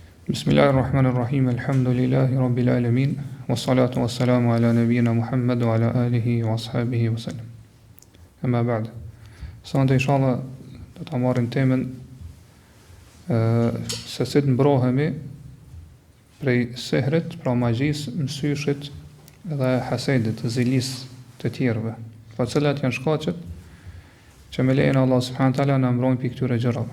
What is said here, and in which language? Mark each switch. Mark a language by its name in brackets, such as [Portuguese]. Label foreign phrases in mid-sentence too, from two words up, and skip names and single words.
[Arabic] بسم الله الرحمن الرحيم الحمد لله رب العالمين والصلاة والسلام على نبينا محمد وعلى آله وأصحابه وسلم. أما بعد. [Albanian] Sonte inshallah do ta marrim temën se si të mbrohemi prej sehrit, pra magjisë, mësyshit dhe hasedit, zilis të tjerëve, pa cilat janë shkaqet që me lejen e Allah [Arabic] سبحانه وتعالى [Albanian] na mbrojnë pikë këtyre gjërave.